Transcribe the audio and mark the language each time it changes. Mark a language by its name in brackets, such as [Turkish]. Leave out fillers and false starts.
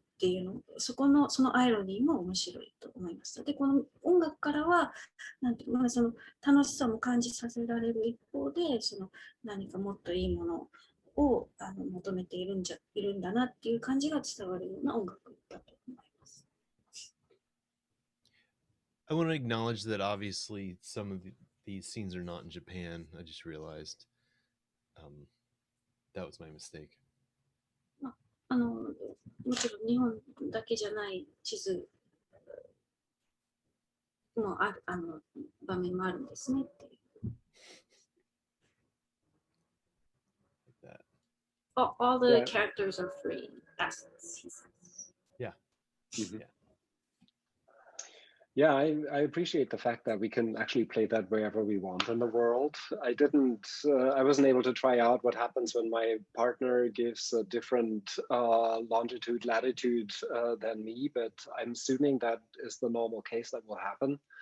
[Japanese] っていうの、そのアイロニーも面白いと思いました。で、この音楽からは、なんていうか、その楽しさも感じさせられる一方で、その何かもっといいものを求めているんだなっていう感じが伝わるような音楽だと思います。 [English] I want to acknowledge that obviously some of these scenes are not in Japan. I just realized that was my mistake. [Japanese] もちろん日本だけじゃない地図も場面もあるんですねっていう。 [English] All the characters are free. That's he says. Yeah. Mm-hmm. Yeah, I appreciate the fact that we can actually play that wherever we want in the world. I wasn't able to try out what happens when my partner gives a different longitude, latitude than me, but I'm assuming that is the normal case that will happen.